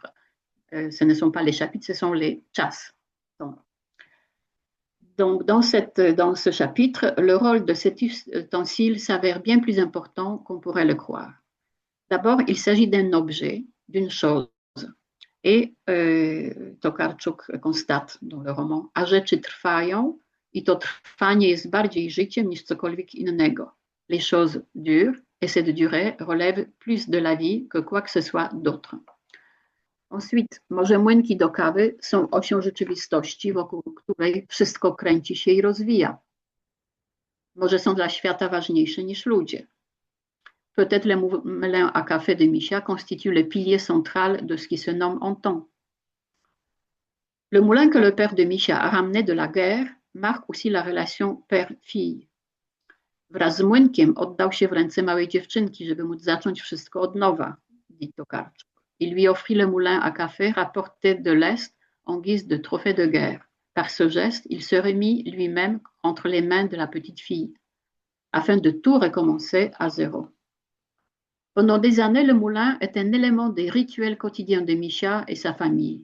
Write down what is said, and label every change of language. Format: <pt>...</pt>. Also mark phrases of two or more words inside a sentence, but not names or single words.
<fr>Ce ne sont pas les chapitres, ce sont les czas. Donc, dans ce chapitre, le rôle de cet ustensile s'avère bien plus important qu'on pourrait le croire. D'abord, il s'agit d'un objet, d'une chose. Et Tokarczuk constate dans le roman,</fr> <pl>a rzeczy trwają i to trwanie jest bardziej życiem niż cokolwiek innego.</pl> <fr>Les choses durent et cette durée relève plus de la vie que quoi que ce soit d'autre. Ensuite,</fr> <pl>może młynki do kawy są osią rzeczywistości, wokół której wszystko kręci się i rozwija. Może są dla świata ważniejsze niż ludzie.</pl> <fr>Peut-être le moulin à café de Misha constitue le pilier central de ce qui se nomme en temps. Le moulin que le père de Misha a ramené de la guerre marque aussi la relation père-fille.</fr> <pl>Wraz z młynkiem oddał się w ręce małej dziewczynki, żeby móc zacząć wszystko od nowa,</pl> <fr>dit Tokarczuk. Il lui offrit le moulin à café rapporté de l'Est en guise de trophée de guerre. Par ce geste, il se remit lui-même entre les mains de la petite fille, afin de tout recommencer à zéro. Pendant des années, le moulin est un élément des rituels quotidiens de Misha et sa famille.</fr>